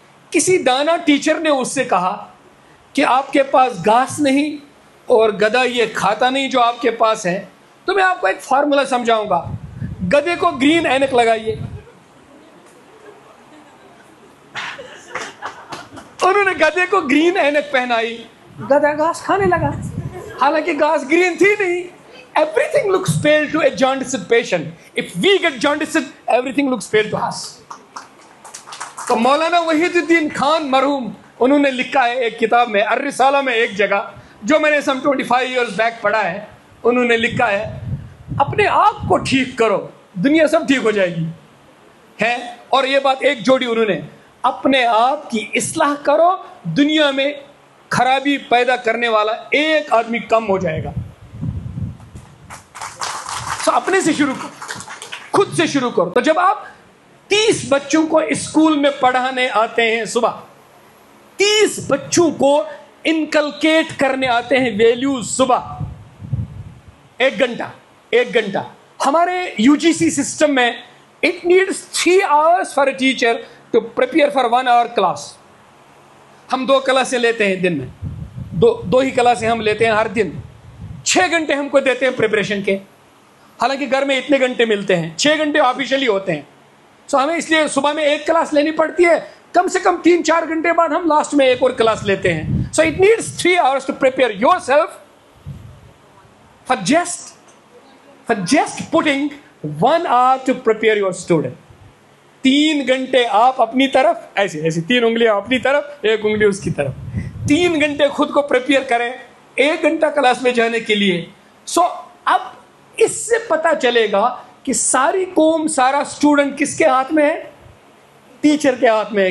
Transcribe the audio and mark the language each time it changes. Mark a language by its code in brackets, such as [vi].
[ur] کسی دانا ٹیچر نے اس سے کہا کہ آپ کے پاس گھاس نہیں اور گدھا یہ کھاتا نہیں جو آپ کے پاس ہے, تو میں آپ کو ایک فارمولا سمجھاؤں گا. گدھے کو گرین اینک لگائیے. انہوں نے گدھے کو گرین اینک پہنائی, گدھا گھاس کھانے لگا, حالانکہ گھاس گرین تھی نہیں. [en] Everything looks pale to a jaundiced patient. If we get jaundiced, everything looks pale to us. [ur] تو مولانا وحید الدین خان مرحوم انہوں نے لکھا ہے ایک کتاب میں, الرسالہ میں ایک جگہ, جو میں نے [en] some 25 years back [ur] پڑھا ہے. انہوں نے لکھا ہے اپنے آپ کو ٹھیک کرو دنیا سب ٹھیک ہو جائے گی ہے. اور یہ بات ایک جوڑی انہوں نے, اپنے آپ کی اصلاح کرو دنیا میں خرابی پیدا کرنے والا ایک آدمی کم ہو جائے گا. تو اپنے سے شروع کرو, خود سے شروع کرو. تو جب آپ 30 بچوں کو اسکول میں پڑھانے آتے ہیں, صبح 30 بچوں کو انکلکیٹ کرنے آتے ہیں ویلیوز صبح, 1 گھنٹہ. ہمارے UGC سسٹم میں [en] it needs 3 hours for a teacher to prepare for 1 hour class. [ur] ہم 2 کلاسیں لیتے ہیں دن میں, دو ہی کلاسیں ہم لیتے ہیں ہر دن. 6 گھنٹے ہم کو دیتے ہیں پریپریشن کے, حالانکہ گھر میں اتنے گھنٹے ملتے ہیں. 6 گھنٹے آفیشلی ہوتے ہیں. سو ہمیں اس لیے صبح میں 1 کلاس لینی پڑتی ہے, کم سے کم 3-4 گھنٹے بعد ہم لاسٹ میں 1 اور کلاس لیتے ہیں. [en] So it needs 3 hours to prepare yourself for just putting 1 hour to prepare your student. [ur] 3 گھنٹے آپ اپنی طرف, ایسے 3 انگلیاں اپنی طرف, 1 انگلی اس کی طرف, 3 گھنٹے خود کو پریپیئر کریں 1 گھنٹہ کلاس میں جانے کے لیے. سو اب اس سے پتا چلے گا کہ ساری قوم, سارا اسٹوڈنٹ کس کے ہاتھ میں ہے؟ ٹیچر کے ہاتھ میں ہے.